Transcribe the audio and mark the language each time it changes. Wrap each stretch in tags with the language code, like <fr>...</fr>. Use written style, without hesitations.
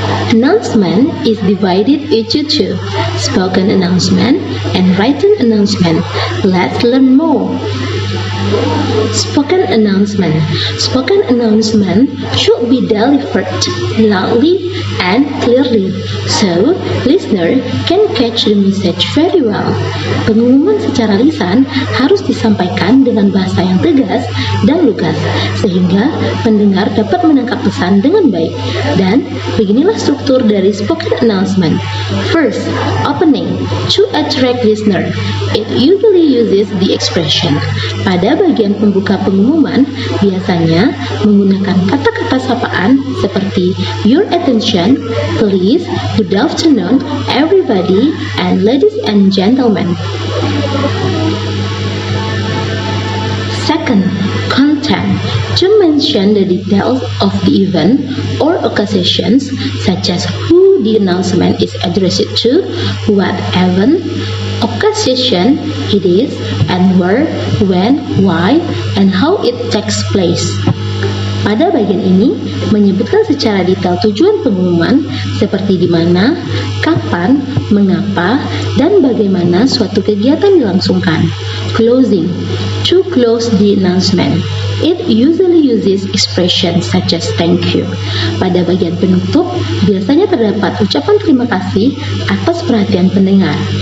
<en>Announcement is divided into two, spoken announcement and written announcement. Let's learn more. Spoken announcement. Spoken announcement should be delivered loudly and clearly, so listener can catch the message very well.</en> <id>Pengumuman secara lisan harus disampaikan dengan bahasa yang tegas dan lugas, sehingga pendengar dapat menangkap pesan dengan baik. Dan beginilah struktur dari spoken announcement.</id> <en>First, opening to attract listener. It usually uses the expression.</en> <id>Pada bagian pembuka pengumuman, biasanya menggunakan kata-kata sapaan seperti</id> <en>your attention, please, good afternoon, everybody, and ladies and gentlemen. Second, content, to mention the details of the event or occasions, such as who the announcement is addressed to, what event, occasion it is, and where, when, why, and how it takes place.</en> <id>Pada bagian ini menyebutkan secara detail tujuan pengumuman seperti di mana, kapan, mengapa, dan bagaimana suatu kegiatan dilangsungkan.</id> <en>Closing, to close the announcement. It usually uses expressions such as thank you.</en> <id>Pada bagian penutup biasanya terdapat ucapan terima kasih atas perhatian pendengar.</id>